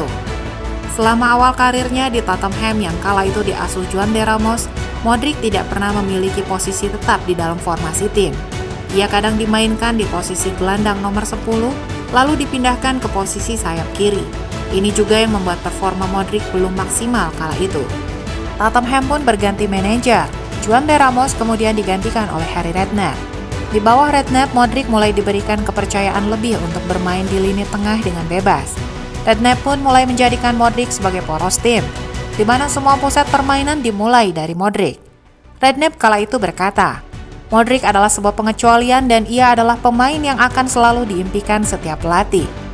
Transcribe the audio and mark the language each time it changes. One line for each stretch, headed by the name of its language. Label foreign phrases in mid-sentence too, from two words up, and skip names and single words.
Indonesian: Selama awal karirnya di Tottenham yang kala itu diasuh Joan de Ramos, Modric tidak pernah memiliki posisi tetap di dalam formasi tim. Ia kadang dimainkan di posisi gelandang nomor 10, lalu dipindahkan ke posisi sayap kiri. Ini juga yang membuat performa Modric belum maksimal kala itu. Tottenham pun berganti manajer. Joan de Ramos kemudian digantikan oleh Harry Redknapp. Di bawah Redknapp, Modric mulai diberikan kepercayaan lebih untuk bermain di lini tengah dengan bebas. Redknapp pun mulai menjadikan Modric sebagai poros tim, di mana semua pusat permainan dimulai dari Modric. Redknapp kala itu berkata, "Modric adalah sebuah pengecualian dan ia adalah pemain yang akan selalu diimpikan setiap pelatih.